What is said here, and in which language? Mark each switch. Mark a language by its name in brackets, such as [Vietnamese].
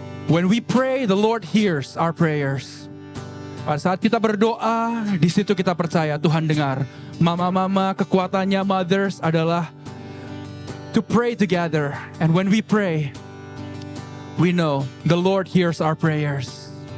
[English] When we pray, the Lord hears our prayers. [Indonesian] Pada saat kita berdoa, di situ kita percaya Tuhan dengar. Mama-mama, kekuatannya [English] mothers [Indonesian] adalah [English] to pray together. And when we pray, we know the Lord hears our prayers.